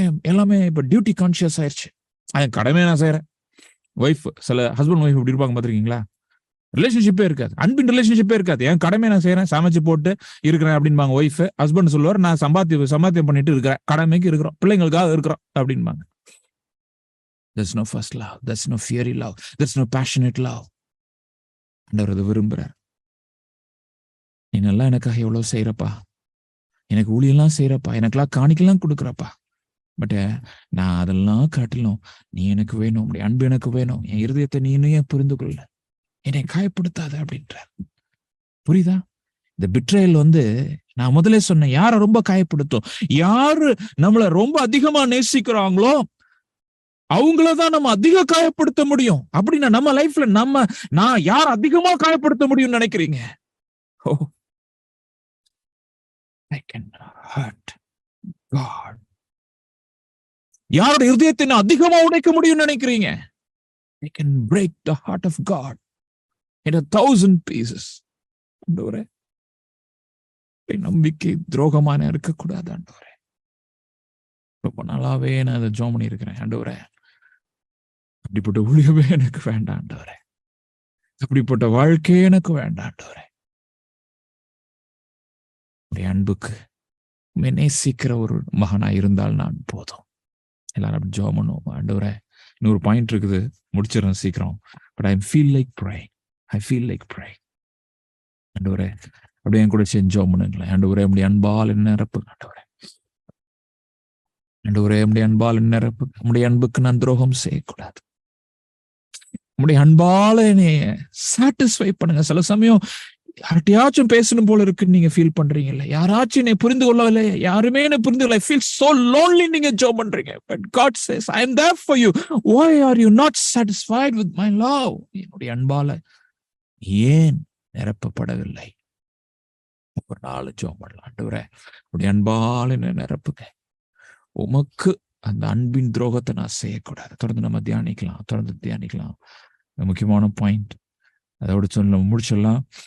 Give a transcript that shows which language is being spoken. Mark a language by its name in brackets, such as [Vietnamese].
[Tamil] எல்லாமே இப்ப duty conscious ஆயிடுச்சு. கடமையை நான் செய்யறேன். ஒய்ஃப், சில ஹஸ்பண்ட் ஒய்ஃப் இப்படி இருப்பாங்க பாத்திருக்கீங்களா? ரிலேஷன்ஷிப்பே இருக்காது, அன்பின் ரிலேஷன்ஷிப்பே இருக்காது. என் கடமையை நான் செய்யறேன், சமைச்சு போட்டு இருக்கிறேன் அப்படின்பாங்க ஒய்ஃப். ஹஸ்பண்ட் சொல்லுவார், நான் சம்பாத்தியம் பண்ணிட்டு இருக்கிறேன், கடமைக்கு இருக்கிறோம், பிள்ளைங்களுக்காக இருக்கிறோம் அப்படின்பாங்க. [English] There's no first love, there's no fiery love, there's no passionate love. [Tamil] ஆண்டவர் அதை விரும்புறார். நீ நல்லா எனக்காக எவ்வளவு செய்யறப்பா, எனக்கு ஊழியெல்லாம் செய்யறப்பா, எனக்கெல்லாம் காணிக்கெல்லாம் கொடுக்குறப்பா, பட் நான் அதெல்லாம் காட்டிலும் நீ எனக்கு வேணும், உடைய அன்பு எனக்கு வேணும், என் இருதயத்தை நீ இன்னும் புரிந்து கொள்ள, என்னை காயப்படுத்தாத அப்படின்றார். புரியுதா? இந்த பிட்ரேயல் வந்து நான் முதலே சொன்னேன், யாரை ரொம்ப காயப்படுத்தும், யாரு நம்மளை ரொம்ப அதிகமா நேசிக்கிறாங்களோ அவங்களதான் நம்ம அதிக காயப்படுத்த முடியும். அப்படின்னா நம்ம லைஃப்ல நான் யார் அதிகமா காயப்படுத்த முடியும்னு நினைக்கிறீங்க? [English] I can hurt God. [Tamil] யாரோட இருதயத்தை நான் அதிகமா உடைக்க முடியும்னு நினைக்கிறீங்க? [English] I can break the heart of God in 1,000 pieces. [Tamil] ஆண்டவரே நம்பிக்கை துரோகமான இருக்கக்கூடாது. ஆண்டவரே ரொம்ப நாளாவே நான் அதை ஜெபம் பண்ணி இருக்கிறேன். ஆண்டவரே அப்படிப்பட்ட ஊழியமே எனக்கு வேண்டாம். ஆண்டவரே அப்படிப்பட்ட வாழ்க்கையே எனக்கு வேண்டாம். ஆண்டவரே அன்புக்கு நேசிக்கிற ஒரு மகனா இருந்தால் நான் போதும். எல்லாரும் அப்படி ஜெபம் பண்ணுவோம். ஆண்டவரே இன்னொரு பாயிண்ட் இருக்குது, முடிச்சிடறேன் சீக்கிரம். [English] But I feel like praying. [Tamil] ஆண்டவரே அப்படியே என் கூட சேர்ந்து ஜெபம் பண்ணுங்களேன். ஆண்டவரே அப்படி அன்பால் என்ன நிரப்புங்க. ஆண்டவரே ஆண்டவரே, உம்முடைய அன்பால் நிரப்பு. உம்முடைய அன்புக்கு நான் துரோகம் செய்யக்கூடாது. உம்முடைய அன்பால என்னைய சாட்டிஸ்ஃபை பண்ணுங்க. சில சமயம் யார்கிட்டயாச்சும் பேசணும் போல இருக்குன்னு நீங்க ஃபீல் பண்றீங்கல்ல, யாராச்சும் என்னை புரிந்து கொள்ளவில்லை, யாருமே என்னை புரிந்து கொள்ள, [English] feel so lonely, [Tamil] நீங்க ஜெபம் பண்றீங்க. [English] But God says, I am there for you. why are you not satisfied with my love? [Tamil] என்னுடைய அன்பால ஏன் நிரப்பப்படவில்லை? ஒரு நாள் ஜெபம் பண்ணலாம். ஆண்டவரே, உடைய அன்பால என்னை நிரப்புங்க. உமக்கு அந்த அன்பின் துரோகத்தை நான் செய்யக்கூடாது. தொடர்ந்து நம்ம தியானிக்கலாம். முக்கியமான பாயிண்ட் அதோட சொல்ல முடிச்சிடலாம்.